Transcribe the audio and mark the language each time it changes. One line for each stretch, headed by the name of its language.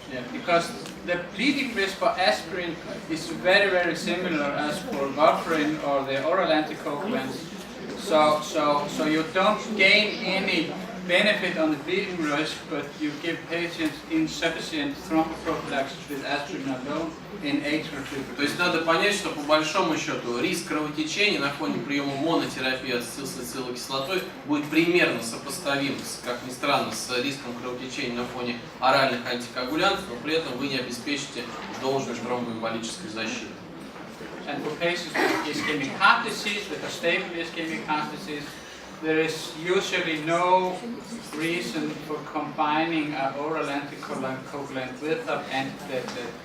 English: Yeah, because the bleeding risk for aspirin is very similar as for warfarin or the oral anticoagulants. So you don't gain any benefit on the bleeding risk, but you give patients insufficient thromboprophylaxis with aspirin alone in atrial fibrillation.
Russian: То есть надо понять, что по большому счету риск кровотечения на фоне приема монотерапии ацетилсалициловой кислотой будет примерно сопоставим, как ни странно, с риском кровотечения на фоне оральных антикоагулянтов, но при этом вы не обеспечите должной тромбоэмболической защиты.
English: And for patients with ischemic heart disease, with a stable ischemic heart disease, there is usually no reason for combining an oral anticoagulant with an antiplatelet.